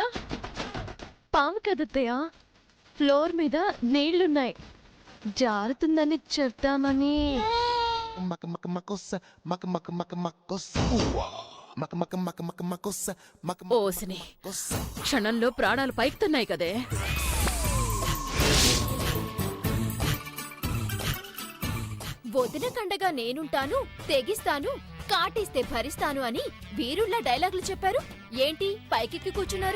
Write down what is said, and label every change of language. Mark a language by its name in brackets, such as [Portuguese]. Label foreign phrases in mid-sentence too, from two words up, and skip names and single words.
[Telugu] పాము కదత్తయ్య, ఫ్లోర్ మీద నీళ్లున్నాయి, జారుతుందని చెప్తామని. Maka maka makosa, maka maka maka makosa. Maka maka maka maka makosa, maka maka ఓసిని, makosa. క్షణంలో ప్రాణాలు పైకుతున్నాయి కదే. వదిన కండగా నేనుంటాను, తెగిస్తాను, కాటేస్తే భరిస్తాను అని వీరుళ్ళ డైలాగులు చెప్పారు. ఏంటి పైకెక్కి కూర్చున్నారు?